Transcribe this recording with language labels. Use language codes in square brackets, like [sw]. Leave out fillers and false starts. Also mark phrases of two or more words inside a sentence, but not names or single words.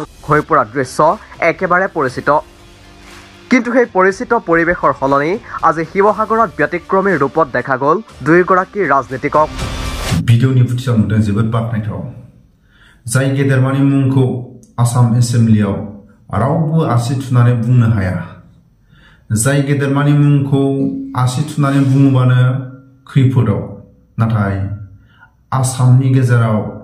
[as] হৈ পৰা দৃশ্য একেবাৰে পৰিচিত কিন্তু সেই পৰিচিত পৰিবেশৰ হলনি আজি শিৱসাগৰত ব্যতিক্ৰমী ৰূপত দেখা গল দুইগৰাকী ৰাজনীতিকক [brx] भिडिअनि फुटेजाव नुदों जोबोद बाखनायथाव जाय गेदेरमानि मुंखौ आसाम एसेम्बलियाव रावबो आसि थुनानै बुंनो हाया जाय गेदेरमानि मुंखौ आसि थुनानै बुङोबानो खैफोदाव नाथाय आसामनि गेजेराव